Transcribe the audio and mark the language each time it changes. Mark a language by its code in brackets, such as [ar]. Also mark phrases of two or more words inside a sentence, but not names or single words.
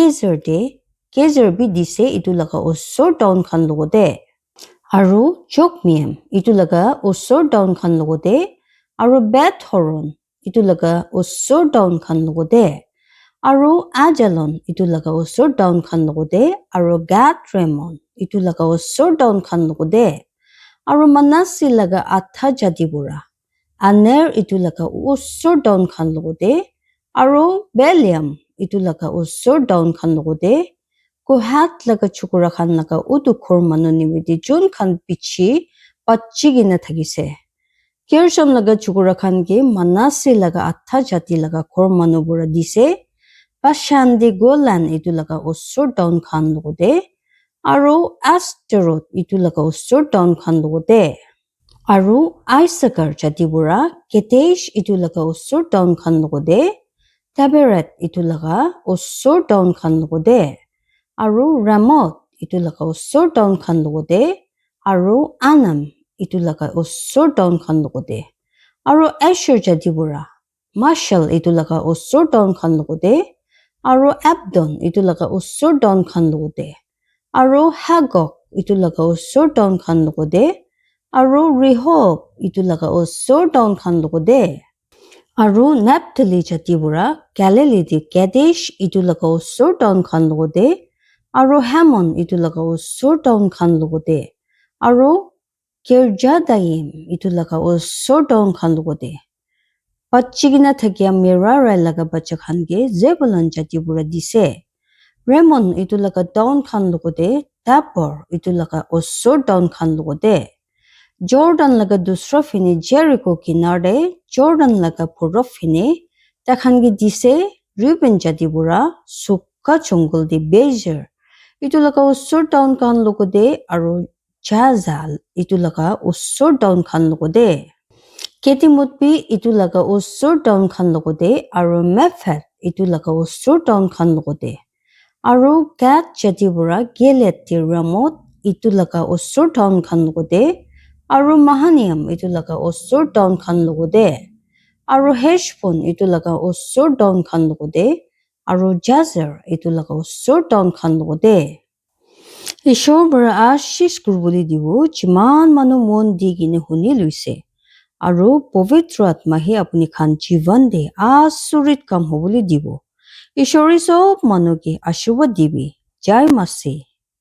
[nag] Gezer bi dise itu laga osor town khan logode aru Jokmeam itu laga osor town khan logode aru Beth Horon itu laga osor town khan logode aru Ajalon itu laga osor town khan logode aru Gad Ramon itu laga osor town khan logode aru Manasi laga atha jati bura Aner itu laga osor town khan logode aru Beliam itu laga osor town khan logode Kohat laga chukura khan laga udu khor manu nimidi Jun khan pichi bachi gina thagise Gershom laga chukura khan ge Manasi laga atha jati laga khor manu bura dise Bashan de Golan itu laga osor town khan logode aru Asteroth itu laga osor town khan logode aru Isaacar jati bura Kedesh itu laga osor town khan logode Taberet itu laga osor town khan logode aru Ramoth itu laga osor town khan logode aru Anam itu laga osor town khan logode aru Asher jati bura Mashal itu laga osor town khan logode aru Abdon itu laga osor town khan logode aru Hagok itu laga osor town khan logode aru Rehob itu laga osor town khan logode aru Naphtali jati bura Galilee de Kadesh itu laga osor town khan logode aru Hamon itu laga osor town khan logode aru Kirjathaim itu laga osor town khan logode bachi gina thakya Merari laga bacha khan ge Zebulun jati bura dise Ramon itu laga town khan logode Tabor itu laga osor town khan logode Jordan laga dusra fini Jericho kinar de Jordan laga purab fini takhan ge dise Reuben jati bura Sukka jungle de Bezer itu laga osor town khan logode aru Jazal itu laga osor town khan logode Ketimotbi itu laga osor town khan logode aru Mephat itu laga osor town khan logode aru Gad jati bura Gilead de Ramoth itu laga osor town khan logode aru Mahaniam itu laga osor town khan logode aru Heshbon itu laga osor town khan logode aru Jazer itu laga osor town khan logode Ishor bara ashish kurbuli dibo jiman manu mon di gine huni luise aru povitra atmahi apni khan jivan de asurit kam hobuli dibo Ishori sob manu ki ashirwad dibi Jai Masi